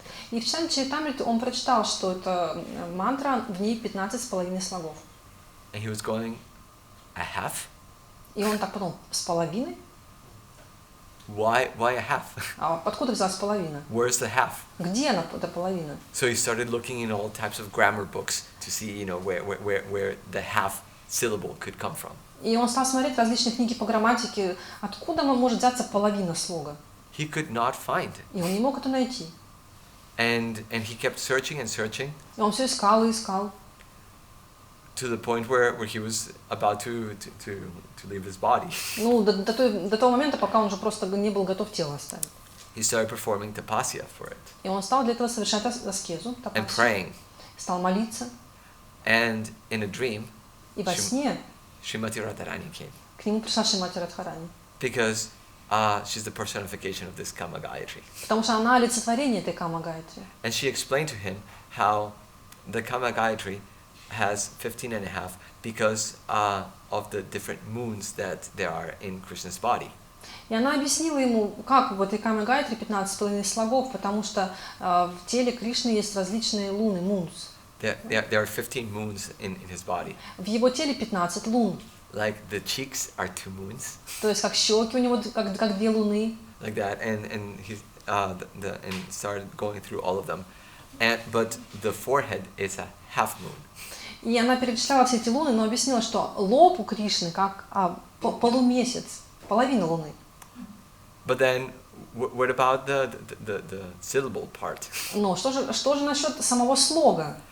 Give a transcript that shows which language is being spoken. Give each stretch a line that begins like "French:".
Russian: И в Чайтанья Чаритамрите он прочитал, что это мантра, в ней 15,5 слогов.
English: And he was going a half.
Russian: И он так подумал, с половиной?
English: Why a half?
Russian: А откуда взялась половина?
English: Where's the half?
Russian: Где она, эта половина?
English: So he started looking in all types of grammar books to see, you know, where the half syllable could come from.
Russian: И он стал смотреть различные книги по грамматике, откуда может взяться половина слога.
English: He could not find.
Russian: И он не мог это найти.
English: And he kept searching and searching.
Russian: И он все искал и искал.
English: To the point where he was about to leave his body.
Russian: Ну, до того момента, пока он уже просто не был готов тело оставить.
English: He started performing tapasya for it.
Russian: И он стал для этого совершать аскезу,
English: And praying.
Russian: Стал молиться.
English: And in a dream,
Russian: И во сне
English: Srimati Radharani came.
Russian: к нему пришла Шримати Радхарани.
English: Because she's the personification of this Kama Gayatri.
Russian: Потому что она олицетворение этой Кама Гайатри.
English: And she explained to him how the Kama Gayatri has 15 and a half because of the different moons that there are in Krishna's body.
Russian: И она объяснила ему, как в этой Каме Гайатри 15,5 слогов, потому что в теле Кришны есть различные луны, мунс.
English: There are 15 moons in his body.
Russian: В его теле 15 лун.
English: Like the cheeks are 2 moons.
Russian: То есть как щеки у него, как 2 луны.
English: Like that, and he and started going through all of them, but the forehead is a half moon.
Russian: И она перечисляла все эти луны, но объяснила, что лоб у Кришны как полумесяц, половина луны.
English: But then, what about the syllable part?
Russian: Но что же насчет самого слога?